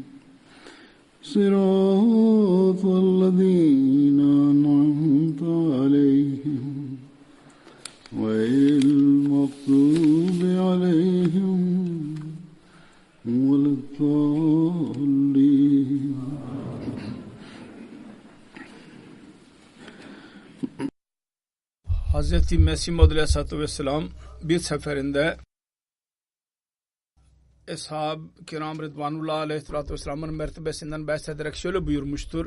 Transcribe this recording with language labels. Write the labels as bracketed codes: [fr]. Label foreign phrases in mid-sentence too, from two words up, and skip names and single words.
[ar] صراط الذين أنعمت عليهم غير المغضوب عليهم ولا الضالين. [tr] Hazreti Mesih Maud [ar] عليه الصلاة والسلام [tr] bir seferinde Eshab-ı Kiram [ar] رضوان الله عليه الصلاة والسلام'ın [tr] mertebesinden bahsederek şöyle buyurmuştur.